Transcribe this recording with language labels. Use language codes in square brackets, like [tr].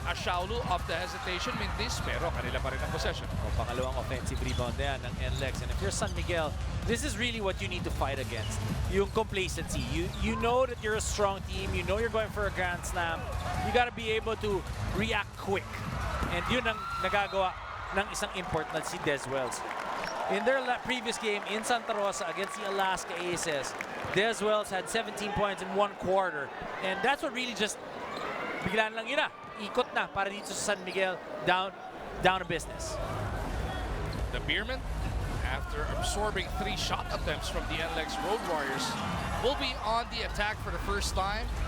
[tl] Ashaulu [en] off the hesitation. [tl] Mintis, pero kanila pa rin ang possession. Pangalawang offensive rebound na yan ng NLEX. [en] And if you're San Miguel, this is really what you need to fight against. Yung complacency. You know that you're a strong team. You know you're going for a Grand Slam. You gotta be able to react quick. [tl] And yun ang nagagawa ng isang import na si Des Wells. [en] In their previous game in Santa Rosa against the Alaska Aces, Des Wells had 17 points in 1 quarter. And that's what really just [tl] biglaan lang yun na. Ikot na para dito sa San Miguel, [en] down to business. The Beermen, after absorbing 3 shot attempts from the NLEX Road Warriors, will be on the attack for the first time.